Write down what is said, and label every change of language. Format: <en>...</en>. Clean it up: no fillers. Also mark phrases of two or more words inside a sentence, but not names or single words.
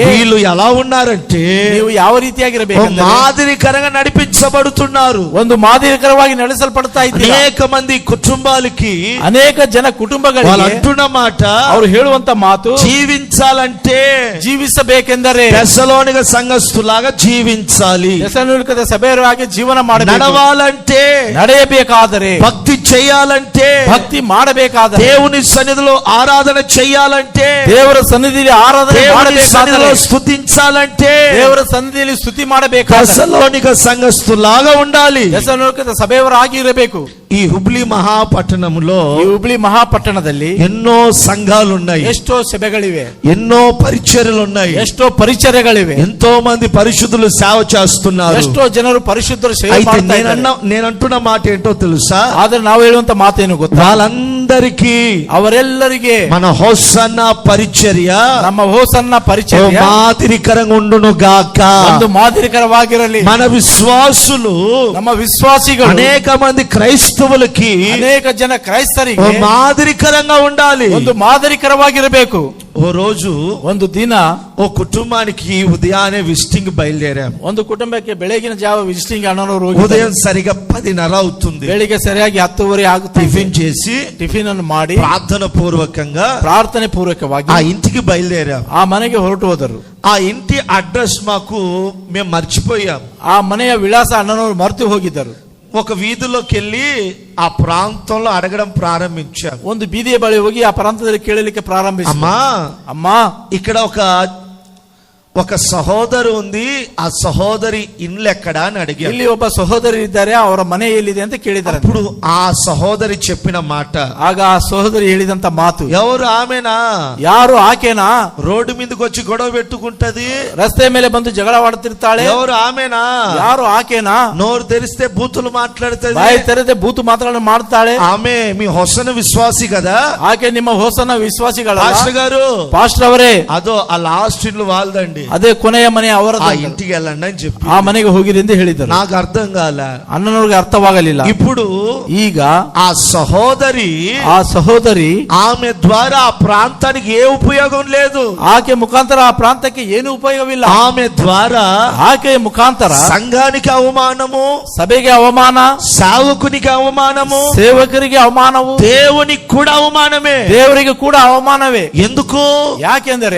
<te>వీళ్ళు ఎలా ఉన్నారంటే</te> <kn>ನೀವು ಯಾವ ರೀತಿಯಾಗಿರಬೇಕು,</kn> <te>మాదిరికరంగా నడిపించబడుతున్నారు.</te> <kn>ಒಂದು ಮಾದರಿಕರವಾಗಿ ನಡೆಸಲ್ಪಡ್ತಾ ಇದ್ದೀರಾ.</kn> <te>అనేక మంది కుటుంబాలకి</te> <kn>ಅನೇಕ ಜನ</kn> <te>వాళ్ళు</te> <kn>ಕುಟುಂಬಗಳಿಗೆ</kn> <te>అంటున్న మాట,</te> <kn>ಅವರು ಹೇಳುವಂತ ಮಾತು,</kn> <te>జీవించాలంటే</te> <kn>ಜೀವಿಸಬೇಕೆಂದರೆ</kn> <te>దశలోనిక సంఘస్థులాగా జీవించాలి,</te> <kn>ಥೆಸಲೋನಿಕದ ಸಭೆಯವರಾಗಿ ಜೀವನ ಮಾಡಬೇಕು,</kn> <te>నడవాలంటే</te> <kn>ನಡೆಯಬೇಕಾದರೆ,</kn> <te>భక్తి చేయాలంటే,</te> <kn>ಭಕ್ತಿ ಮಾಡಬೇಕಾದರೆ,</kn> <te>దేవుని సన్నిధిలో ఆరాధన చేయాలంటే,</te> <kn>ದೇವರ ಸನ್ನಿಧಿಯಲ್ಲಿ ಆರಾಧನೆ</kn> <te>దేవుని</te> <kn>ಮಾಡಬೇಕಾದರೆ,</kn> <te>సన్నిధిలో స్తుతించాలంటే</te> <kn>ದೇವರ ಸನ್ನಿಧಿಯಲ್ಲಿ ಸ್ತುತಿ ಮಾಡಬೇಕಾದರೆ</kn> <te>దశలోనిక సంఘస్థులాగా ఉండాలి.</te> <kn>ಥೆಸಲೋನಿಕದ ಸಭೆಯವರಾಗಿ ಇರಬೇಕು.</kn> <te>ఈ హుబ్లీ మహాపట్టణంలో</te> <kn>ಈ ಹುಬ್ಳಿ ಮಹಾಪಟ್ಟಣದಲ್ಲಿ</kn> <te>ఎన్నో సంఘాలు ఉన్నాయి,</te> <kn>ಎಷ್ಟೋ ಸಭೆಗಳಿವೆ,</kn> <te>ఎన్నో పరిచర్యలు ఉన్నాయి,</te> <kn>ಎಷ್ಟೋ ಪರಿಚರ್ಯಗಳಿವೆ,</kn> <te>ఎంతో మంది పరిశుద్ధులు సేవ చేస్తున్నారు.</te> <kn>ಎಷ್ಟೋ ಜನರು ಪರಿಶುದ್ಧರು ಸೇವೆ</kn> <te>అయితే</te> <kn>ಮಾಡ್ತಾ ಇದ್ದಾರೆ.</kn> <te>నేనంటున్న మాట ఏంటో తెలుసా?</te> <kn>ಆದ್ರೆ ನಾವು ಹೇಳುವಂತ ಮಾತೇನು ಗೊತ್ತಾ?</kn> <te>వాళ్ళందరికీ</te> <kn>ಅವರೆಲ್ಲರಿಗೆ</kn> <te>మన హోసన్న పరిచర్య</te> <kn>ನಮ್ಮ ಹೋಸನ್ನ ಪರಿಚರ್ಯ</kn> <te>మాదిరికరంగా ఉండును గాక.</te> <kn>ಒಂದು ಮಾದರಿಕರವಾಗಿರಲಿ.</kn> <te>మన విశ్వాసులు</te> <kn>ನಮ್ಮ ವಿಶ್ವಾಸಿಗಳು</kn> <te>అనేక మంది క్రైస్తవులకి</te> <kn>ಅನೇಕ ಜನ ಕ್ರೈಸ್ತರಿಗೆ</kn> <te>మాదిరికరంగా ఉండాలి.</te> <kn>ಒಂದು ಮಾದರಿಕರವಾಗಿರಬೇಕು.</kn> <te>ఓ రోజు</te> <kn>ಒಂದು ದಿನ</kn> <te>ఓ కుటుంబానికి ఉదయాన్నే విజిటింగ్ బయలుదేరాం.</te> <kn>ಒಂದು ಕುಟುಂಬಕ್ಕೆ ಬೆಳಗಿನ ಜಾವ ವಿಸಿಟಿಂಗ್ ಅಣ್ಣನವರು</kn> <te>ఉదయం సరిగా 10:30 అవుతుంది.</te> <kn>ಬೆಳಿಗ್ಗೆ ಸರಿಯಾಗಿ 10:30 ಆಗುತ್ತೆ.</kn> <te>టిఫిన్ చేసి</te> <kn>ಟಿಫಿನ್ ಅನ್ನು ಮಾಡಿ</kn> <te>ప్రార్థన పూర్వకంగా</te> <kn>ಪ್ರಾರ್ಥನೆ ಪೂರ್ವಕವಾಗಿ</kn> <te>ఆ ఇంటికి బయలుదేరాం.</te> <kn>ಆ ಮನೆಗೆ ಹೊರಟು ಹೋದರು.</kn> <te>ఆ ఇంటి అడ్రస్ మాకు మేము మర్చిపోయాం.</te> <kn>ಆ ಮನೆಯ ವಿಳಾಸ ಅಣ್ಣನವರು ಮರೆತು ಹೋಗಿದ್ದರು.</kn> <te>ఒక వీధిలోకి వెళ్ళి ఆ ప్రాంతంలో అడగడం ప్రారంభించాం.</te> <kn>ಒಂದು ಬೀದಿಯ ಬಳಿ ಹೋಗಿ ಆ ಪ್ರಾಂತದಲ್ಲಿ ಕೇಳಲಿಕ್ಕೆ ಪ್ರಾರಂಭಿಸಿ, ಅಮ್ಮ</kn> <te>ఇక్కడ ఒక సహోదరు ఉంది, ఆ సహోదరి ఇల్లు ఎక్కడా అని అడిగారు.</te> <kn>ಇಲ್ಲಿ ಒಬ್ಬ ಸಹೋದರಿ ಇದ್ದಾರೆ, ಅವರ ಮನೆ ಎಲ್ಲಿದೆ ಅಂತ ಕೇಳಿದ್ದಾರೆ.</kn> <te>అప్పుడు ఆ సహోదరి చెప్పిన మాట,</te> <kn>ಆಗ ಆ ಸಹೋದರಿ ಹೇಳಿದಂತ ಮಾತು,</kn> <te>ఎవరు ఆమెనా,</te> <kn>ಯಾರು ಆಕೆನಾ,</kn> <te>రోడ్డు మీదకి వచ్చి గొడవ పెట్టుకుంటది,</te> <kn>ರಸ್ತೆ ಮೇಲೆ ಬಂದು ಜಗಳವಾಡುತ್ತಿರ್ತಾಳೆ,</kn> <te>ఎవరు ఆమెనా,</te> <kn>ಯಾರು ಆಕೆನಾ,</kn> <te>నోరు తెరిస్తే బూతులు మాట్లాడుతుంది,</te> <kn>ಬಾಯಿ ತೆರೆದೇ ಬೂತು ಮಾತುಗಳನ್ನು ಮಾಡ್ತಾಳೆ,</kn> <te>ఆమె మీ హొసన విశ్వాసి కదా,</te> <kn>ಆಕೆ ನಿಮ್ಮ ಹೋಸನ ವಿಶ್ವಾಸಿಗಳ</kn> <te>పాస్టర్ గారు,</te> <kn>ಪಾಸ್ಟರ್ ಅವರೇ,</kn> <te>అదో ఆ లాస్ట్ ఇల్లు వాళ్ళదండి,</te> <kn>ಅದೇ ಕೊನೆಯ ಮನೆ ಅವರ</kn> <te>ఆ ఇంటికి వెళ్ళండి అని చెప్పి</te> <kn>ಆ ಮನೆಗೆ ಹೋಗಿರಿ ಎಂದು ಹೇಳಿದರು.</kn> <te>నాకు అర్థం కాల.</te> <kn>ಅಣ್ಣನವ್ರಿಗೆ ಅರ್ಥವಾಗಲಿಲ್ಲ.</kn> <te>ఇప్పుడు</te> <kn>ಈಗ</kn> <te>ఆ సహోదరి ఆమె ద్వారా ఆ ప్రాంతానికి ఏ ఉపయోగం లేదు.</te> <kn>ಆಕೆ ಮುಖಾಂತರ ಆ ಪ್ರಾಂತಕ್ಕೆ ಏನು ಉಪಯೋಗವಿಲ್ಲ.</kn> <te>ఆమె ద్వారా</te> <kn>ಆಕೆ ಮುಖಾಂತರ</kn> <te>సంఘానికి అవమానము,</te> <kn>ಸಭೆಗೆ ಅವಮಾನ,</kn> <te>సేవకునికి అవమానము,</te> <kn>ಸೇವಕರಿಗೆ ಅವಮಾನವು,</kn> <te>దేవునికి కూడా అవమానమే.</te> <kn>ದೇವರಿಗೆ ಕೂಡ ಅವಮಾನವೇ.</kn> <te>ఎందుకు?</te> <kn>ಯಾಕೆಂದರೆ</kn>